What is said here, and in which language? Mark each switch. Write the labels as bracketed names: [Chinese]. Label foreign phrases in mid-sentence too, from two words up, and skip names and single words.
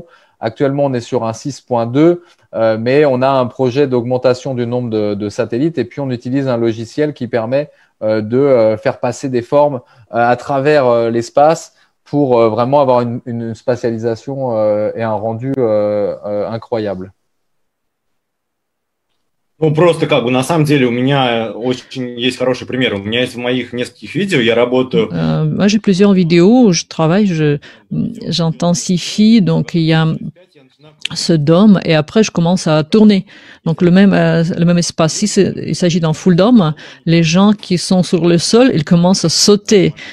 [French] Actuellement, on est sur un 6.2, mais on a un projet d'augmentation du nombre de satellites et puis on utilise un logiciel qui permet de faire passer des formes à travers l'espace pour vraiment avoir une spatialisation et un rendu incroyable. [Russian] Ну, просто на самом деле у меня очень есть хороший пример. У меня есть в моих нескольких видео, я работаю... [French] Moi, j'ai plusieurs vidéos où je travaille, j'intensifie, donc il y a ce dôme et après je commence à tourner. Donc le même espace. Si il s'agit d'un [English] full dome, [French] les gens qui sont sur le sol, ils commencent à sauter.